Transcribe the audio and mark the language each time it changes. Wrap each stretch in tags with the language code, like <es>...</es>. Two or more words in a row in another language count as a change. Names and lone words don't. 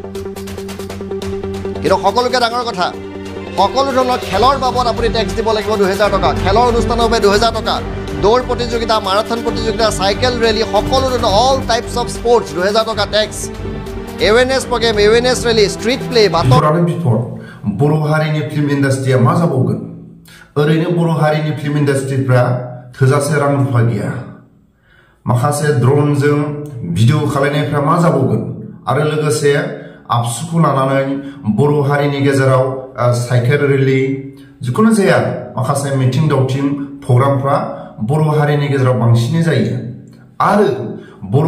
<as>কিন্তু সকলোকে ডাঙৰ কথা সকলো ধৰণৰ খেলৰ বাবদ আপুনি টেক্স দিব লাগিব 2000 টকা খেলৰ অনুষ্ঠানৰ বাবে 2000 টকা দৌৰ প্ৰতিযোগিতা মাৰাথন প্ৰতিযোগিতা</as> <en>cycle rally</en> <as>সকলো ধৰণৰ</as> <en>all types of sports</en> <as>2000 টকা টেক্স</as> <en>awareness program awareness rally street play</en> <brx>বাতৰাनि बिफोर बर' हारिनि</brx> <en>film industry</en> <brx>मा जाबावगोन ओरैनो बर' हारिनि</brx> <en>film industry</en> <brx>थोजासे रां रुफा गैया माखासे ड्रोनजों भिडिअ खालामनायफ्रा मा जाबावगोन आरो लोगोसे आबसुखौ लानानै बर' हारिनि गेजेराव</brx> <en>cycle rally</en> <brx>जिखुनु जाया माखासे मिटिं दावथिं प्रग्रामफ्रा बर' हारिनि गेजेराव बांसिनै जायो आरो बर'</brx>